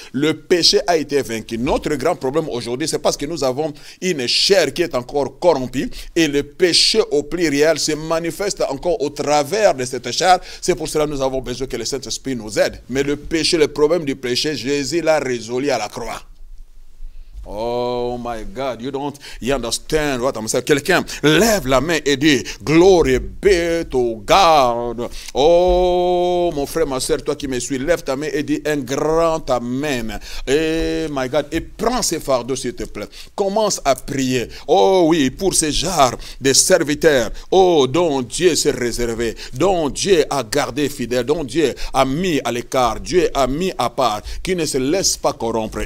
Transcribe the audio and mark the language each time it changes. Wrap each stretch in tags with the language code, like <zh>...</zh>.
<fr>Le péché a été vaincu. Notre grand problème aujourd'hui, c'est parce que nous avons une chair qui est encore corrompue et le péché au pluriel se manifeste encore au travers de cette chair. C'est pour cela que nous avons besoin que le Saint-Esprit nous aide. Mais le péché, le problème du péché, Jésus l'a résolu à la croix.</fr> <en>Oh my God, you understand what I'm saying.</en> <fr>Quelqu'un lève la main et dit,</fr> <en>Glory be to God.</en> <fr>Oh mon frère, ma soeur, toi qui me suis, lève ta main et dis un grand amen. Et</fr> <en>my God,</en> <fr>et prends ces fardeaux s'il te plaît. Commence à prier. Oh oui, pour ces genres de serviteurs, oh dont Dieu s'est réservé, dont Dieu a gardé fidèle, dont Dieu a mis à l'écart, Dieu a mis à part, qui ne se laisse pas corrompre.</fr>